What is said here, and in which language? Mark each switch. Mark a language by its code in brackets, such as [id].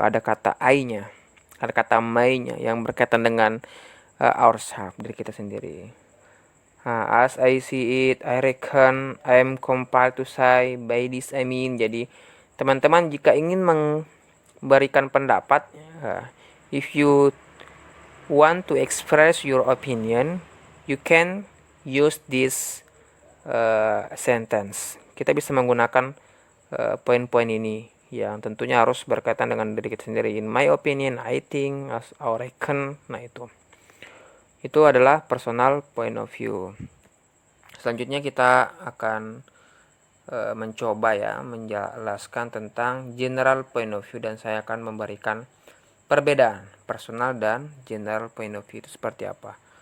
[id] Ada kata I-nya, ada kata my-nya yang berkaitan dengan ourselves, diri kita sendiri. [en] As I see it, I reckon, I'm compelled to say, by this I mean. [id] Jadi teman-teman jika ingin memberikan pendapat, [en] if you want to express your opinion, you can use this sentence. [id] Kita bisa menggunakan poin-poin ini yang tentunya harus berkaitan dengan diri kita sendiri. [en] In my opinion, I think, as I reckon. [id] Nah, itu adalah personal point of view. Selanjutnya kita akan mencoba ya menjelaskan tentang general point of view, dan saya akan memberikan perbedaan personal dan general point of view itu seperti apa.